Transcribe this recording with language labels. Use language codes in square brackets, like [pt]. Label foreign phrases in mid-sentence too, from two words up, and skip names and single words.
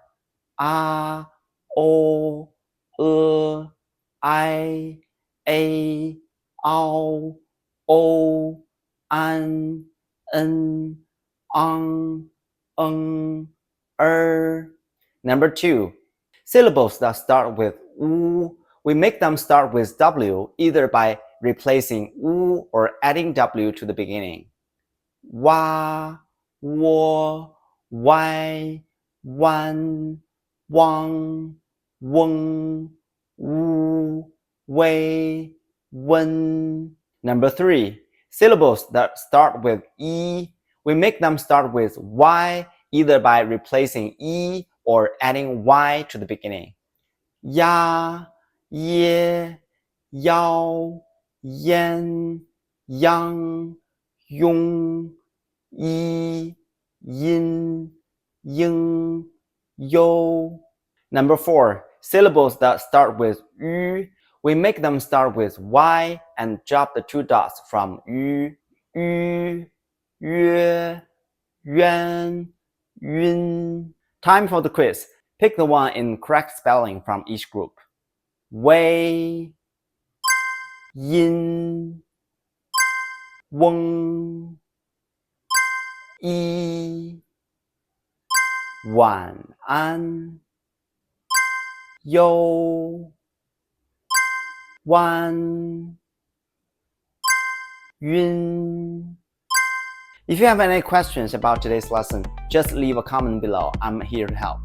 [zh] A, o, I, a, ao, o, an, en, [en] Number 2, syllables that start with u, we make them start with w either by replacing u or adding w to the beginning. [zh] Wa, wo, wai, wan, wang, weng, wu, wei, wen. [en] Number 3, syllables that start with e, we make them start with y either by replacing e or adding y to the beginning. [zh] Ya, ye, yao, yan, yang, yong, yi, yin, ying, yo. [en] Number 4, syllables that start with yu, we make them start with y and drop the 2 dots from yu, [zh] yu, yue, yuan, yun. [en] Time for the quiz. Pick the one in correct spelling from each group. [zh] Wei, yin, weng, yi, wan, an, you, wan, yun. [en] If you have any questions about today's lesson, just leave a comment below. I'm here to help.